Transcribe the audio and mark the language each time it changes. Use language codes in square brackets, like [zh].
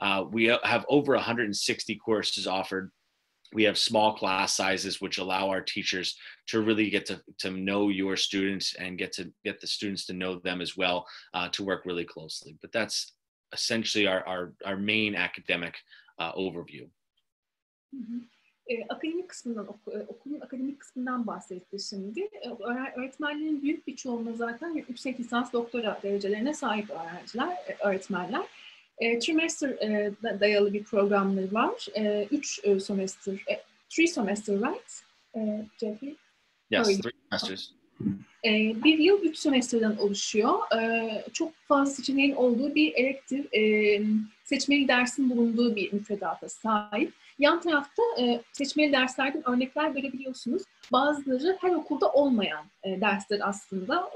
[en] We have over 160 courses offered. We have small class sizes, which allow our teachers to really get to know your students and get the students to know them as well, to work really closely. But that's essentially our main academic overview. [tr] Akademik kısmından, okulun akademik kısmından bahsetti şimdi. Öğretmenlerin büyük bir çoğunluğu zaten yüksek lisans doktora derecelerine sahip öğretmenler. Trimester dayalı bir programları var. [en] 3 semester, 3 semester, right? Jeffrey? Yes, 3 semesters. [tr] Bir yıl 3 semesterden oluşuyor. Çok fazla seçeneğin olduğu bir elektif seçmeli dersin bulunduğu bir müfredata sahip. Yan tarafta seçmeli derslerden örnekler görebiliyorsunuz. Bazıları her okulda olmayan dersler aslında.